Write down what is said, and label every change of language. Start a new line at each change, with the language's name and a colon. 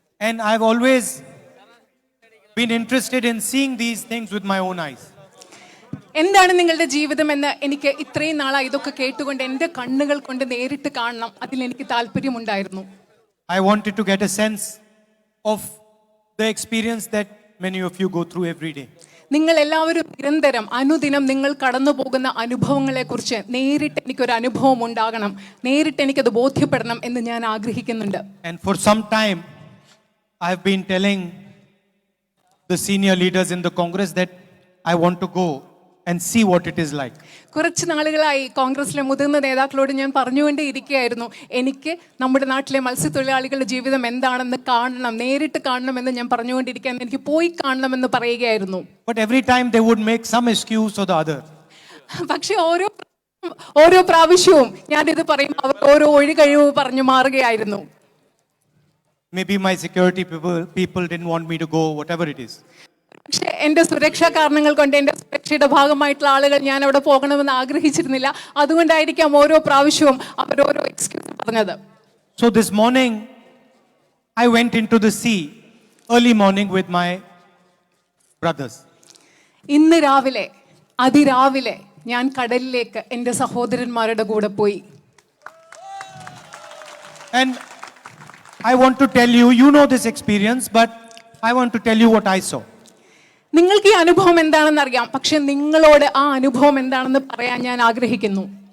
English: And I've always been interested in seeing these things with my own eyes.
Malayalam: എന്താണ് നിങ്ങളുടെ ജീവിതം എന്ന് എനിക്ക് ഇത്രയും നാളായി ഇതൊക്കെ കേട്ടുകൊണ്ട് എൻ്റെ കണ്ണുകൾ കൊണ്ട് നേരിട്ട് കാണണം, അതിലെനിക്ക് താല്പര്യമുണ്ടായിരുന്നു.
English: I wanted to get a sense of the experience that many of you go through every day.
Malayalam: നിങ്ങൾ എല്ലാവരും നിരന്തരം അനുദിനം നിങ്ങൾ കടന്നു പോകുന്ന അനുഭവങ്ങളെ കുറിച്ച് നേരിട്ട് എനിക്കൊരു അനുഭവം ഉണ്ടാകണം, നേരിട്ട് എനിക്കത് ബോധ്യപ്പെടണം എന്ന് ഞാൻ ആഗ്രഹിക്കുന്നുണ്ട്.
English: And for some time I have been telling the senior leaders in the Congress that I want to go and see what it is like.
Malayalam: കുറച്ച് നാളുകളായി കോൺഗ്രസിലെ മുതിർന്ന നേതാക്കളോട് ഞാൻ പറഞ്ഞുകൊണ്ടേ ഇരിക്കുകയായിരുന്നു, എനിക്ക് നമ്മുടെ നാട്ടിലെ മത്സ്യത്തൊഴിലാളികളുടെ ജീവിതം എന്താണെന്ന് കാണണം, നേരിട്ട് കാണണമെന്ന് ഞാൻ പറഞ്ഞുകൊണ്ടിരിക്കാൻ, എനിക്ക് പോയി കാണണമെന്ന് പറയുകയായിരുന്നു.
English: But every time they would make some excuse or the other.
Malayalam: പക്ഷെ ഓരോ പ്രാവശ്യവും ഞാനിത് പറയും, അവർ ഓരോ ഒഴികഴിവ് പറഞ്ഞു മാറുകയായിരുന്നു.
English: Maybe my security people didn't want me to go, whatever it is.
Malayalam: പക്ഷെ എൻ്റെ സുരക്ഷാ കാരണങ്ങൾ കൊണ്ട്, എൻ്റെ സുരക്ഷയുടെ ഭാഗമായിട്ടുള്ള ആളുകൾ ഞാൻ അവിടെ പോകണമെന്ന് ആഗ്രഹിച്ചിരുന്നില്ല. അതുകൊണ്ടായിരിക്കാം ഓരോ പ്രാവശ്യവും അവർ ഓരോ എക്സ്ക്യൂസ് പറഞ്ഞത്.
English: So this morning I went into the sea early morning with my brothers.
Malayalam: ഇന്ന് രാവിലെ അതിരാവിലെ ഞാൻ കടലിലേക്ക് എൻ്റെ സഹോദരന്മാരുടെ കൂടെ പോയി.
English: And I want to tell you, you know this experience, but I want to tell you what I saw.
Malayalam: നിങ്ങൾക്ക് ഈ അനുഭവം എന്താണെന്ന് അറിയാം, പക്ഷെ നിങ്ങളോട് ആ അനുഭവം എന്താണെന്ന് പറയാൻ ഞാൻ ആഗ്രഹിക്കുന്നു.